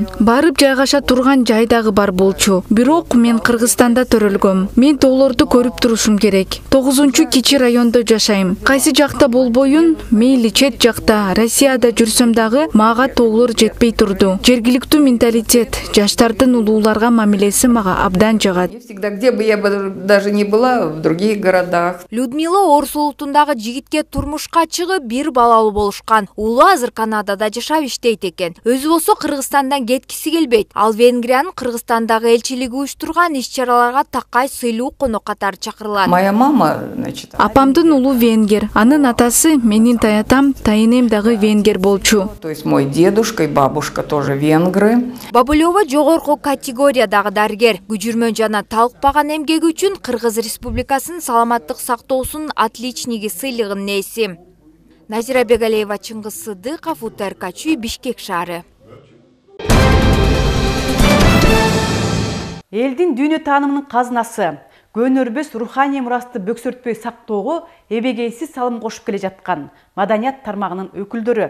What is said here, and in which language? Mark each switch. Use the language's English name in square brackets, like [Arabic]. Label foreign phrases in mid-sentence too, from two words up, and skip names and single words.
[Kyrgyz] Барып жайгаша турган жай дагы бар болчу. Бирок мен Кыргызстанда төрөлгөм. Мен тоолорду көрүп турушум керек. 9-кичи райондо жашайм. Кайсы жакта болбоюн, мейли чет жакта, Россияда жүрсөм дагы мага тоолор жетпей турду. Жергиликтүү менталитет, жаштардын улууларга мамилеси мага абдан жагат. [Russian] Всегда, где бы я даже не была, в других городах. [Kyrgyz] Людмила Орус улутундагы жигитке турмушка чыгып, бир балалуу болушкан. Уулу азыр Канадада жашап иштейт экен. Өзү болсо Кыргызстандан кеткиси келбейт. Ал Венгриянын Кыргызстандагы элчилиги уюштурган иш-чараларга такай сыйлуу конок катары чакырылат. [Russian] Моя мама, значит, [Kyrgyz] апамдын улу венгер. Анын атасы менин таятам, тайынем дагы венгер болчу. [Russian] То есть мой дедушка и бабушка тоже венгры. [Kyrgyz] Бабулева жогорку категориядагы дарыгер. Күжүрмөн жана талыкпаган эмгеги үчүн Кыргыз Республикасынын саламаттык сактоосунун отличниги сыйлыгынын ээси. Назира Бегалеева, Чыңгыз Сыдыков, УТРК, Бишкек шаары. Элдин дүйнө таанымынын казынасы, көнөрбөс руханий мурасты бөксөртпөй сактоого эбегейсиз салым кошуп келе жаткан маданият тармагынын өкүлдөрү.